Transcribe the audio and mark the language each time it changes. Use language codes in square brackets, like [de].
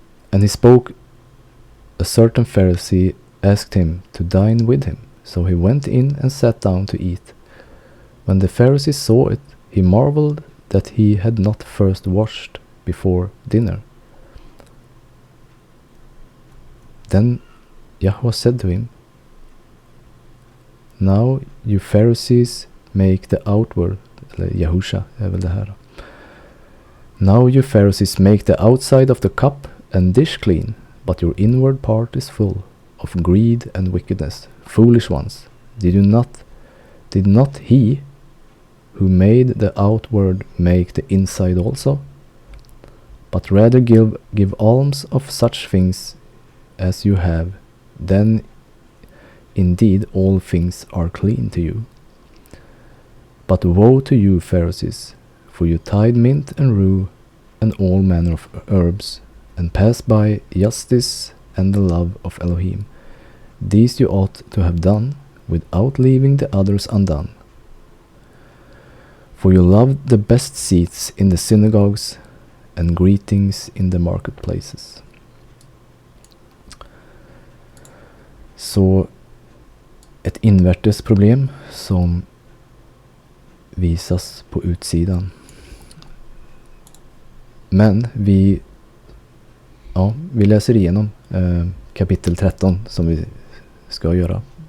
[en] And he spoke, a certain Pharisee asked him to dine with him. So he went in and sat down to eat. When the Pharisee saw it, he marveled that he had not first washed before dinner. Then Yahweh said to him, now you Pharisees make the outward, [sv] eller Yahusha är väl det här. [en] Now you Pharisees make the outside of the cup and dish clean, but your inward part is full of greed and wickedness. Foolish ones, did not he who made the outward make the inside also? But rather give alms of such things as you have, then indeed all things are clean to you. But woe to you Pharisees, for you tithe mint and rue and all manner of herbs, and pass by justice and the love of Elohim. These you ought to have done, without leaving the others undone. For you loved the best seats in the synagogues and greetings in the marketplaces. [sv] Så ett invärtes problem som visas på utsidan. Men vi läser igenom kapitel 13 som vi ska göra.